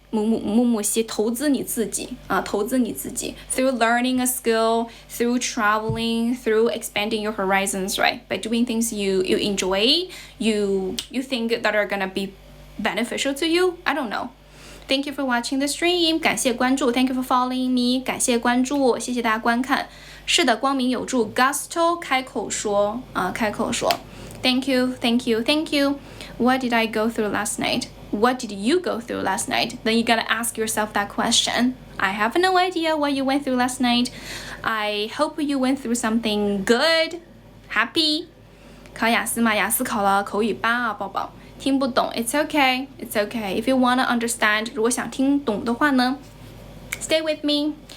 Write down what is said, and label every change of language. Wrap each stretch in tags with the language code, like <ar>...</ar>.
<zh>木西投资你自己啊，投资你自己</zh> <en>through learning a skill, through traveling, through expanding your horizons, right? By doing things you enjoy, you think that are gonna be beneficial to you. I don't know. Thank you for watching the stream.</en> <zh>感谢关注</zh> <en>Thank you for following me.</en> <zh>感谢关注，谢谢大家观看。是的，光明有助 Gusto 开口说啊，开口说。</zh> <en>Thank you. What did I go through last night? What did you go through last night? Then you gotta ask yourself that question. I have no idea what you went through last night. I hope you went through something good, happy.</en> <zh>考雅思吗？雅思考了口语8啊，宝宝。听不懂</zh> <en>It's okay. If you wanna understand,</en> <zh>如果想听懂的话呢</zh> <en>Stay with me.</en>